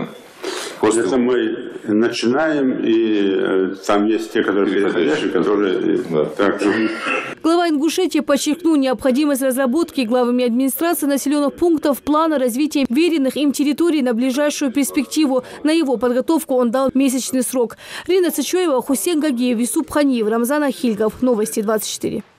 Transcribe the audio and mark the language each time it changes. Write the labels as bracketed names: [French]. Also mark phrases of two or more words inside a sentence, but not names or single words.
[Russian] Это мы начинаем, и там есть те, которые переходящие, которые... Да. Так. Глава Ингушетии подчеркнул необходимость разработки главами администрации населенных пунктов плана развития веренных им территорий на ближайшую перспективу. На его подготовку он дал месячный срок. Рина Цычоева, Хусейн Гагиев, Юсуп Ханиев, Рамзан Ахильгов. Новости 24.